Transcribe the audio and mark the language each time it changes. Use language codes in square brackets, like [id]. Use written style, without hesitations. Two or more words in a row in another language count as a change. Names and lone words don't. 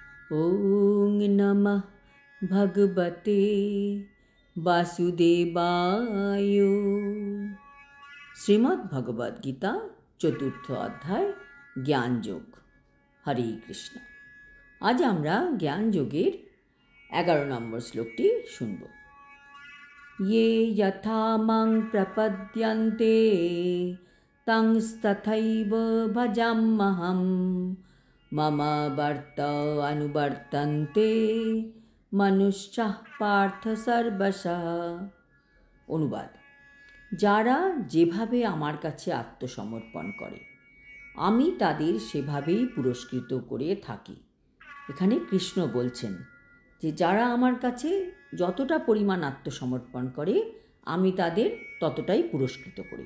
[sa] ওং নমঃ ভগবতে বাসুদেবায়। [bn] শ্রীমদ্ ভগবদ গীতা চতুর্থ অধ্যায় জ্ঞানযোগ। হরে কৃষ্ণ। আজ আমরা জ্ঞানযোগের 11 নম্বর শ্লোকটি শুনব। [sa] ये यथा मां प्रपद्यन्ते तंस्तथैव भजाम्यहम् मम वर्त अनुवर्तन्ते मनुष्याः पार्थ सर्वशः। [bn] অনুবাদ: যারা যেভাবে আমার কাছে আত্মসমর্পণ করে আমি তাদের সেভাবেই পুরস্কৃত করে থাকি। এখানে কৃষ্ণ বলছেন যে যারা আমার কাছে যতটা পরিমাণ আত্মসমর্পণ করে আমি তাদের ততটাই পুরস্কৃত করি।